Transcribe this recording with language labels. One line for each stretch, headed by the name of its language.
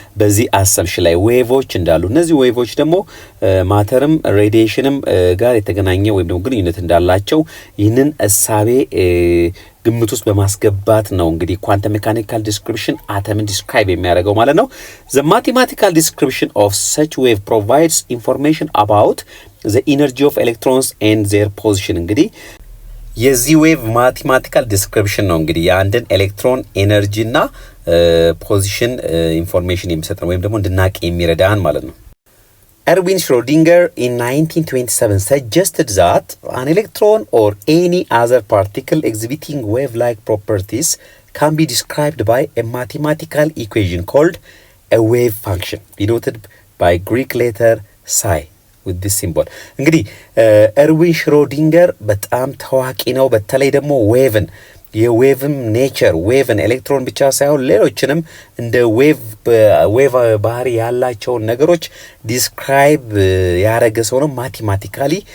Amharic: በዚህ አሰምሽን ላይ ዌቮች እንዳሉ፣ እነዚህ ዌቮች ደግሞ ማተርም ሬዲዬሽንም ጋር የተገናኘ ወይም ደግሞ ግንኙነት እንዳላቸው ይህንን እሳቤ ግምት ውስጥ በማስገባት ነው እንግዲህ ኳንተም ሜካኒካል ዲስክሪፕሽን አተምን ዲስክራይብ የሚያደርገው ማለት ነው።
English: The mathematical description of such wave provides information about the energy of electrons and their position.
Amharic: እንግዲህ የዚህ ዌቭ ማቴማቲካል ዲስክሪፕሽን ነው እንግዲህ የአንድን ኤሌክትሮን ኤነርጂ እና ፖዚሽን ኢንፎርሜሽን የሚሰጥ ወይም ደግሞ እንድናቅ የሚረዳን ማለት ነው።
English: Erwin Schrödinger in 1927 suggested that an electron or any other particle exhibiting wave-like properties can be described by a mathematical equation called a wave function, denoted by Greek letter psi with this symbol.
Amharic: እንግዲህ ኤርዊን ሽሮዲንገር በጣም ታዋቂ ነው። በተለይ ደግሞ ዌቭን የዌቭም ኔቸር ዌቭን ኤሌክትሮን ብቻ ሳይሆን ሌሎችንም እንደ ዌቭ ባህሪ ያላቸውን ነገሮች ዲስክራይብ ያደረገ ሰው ነው። ማቴማቲካሊ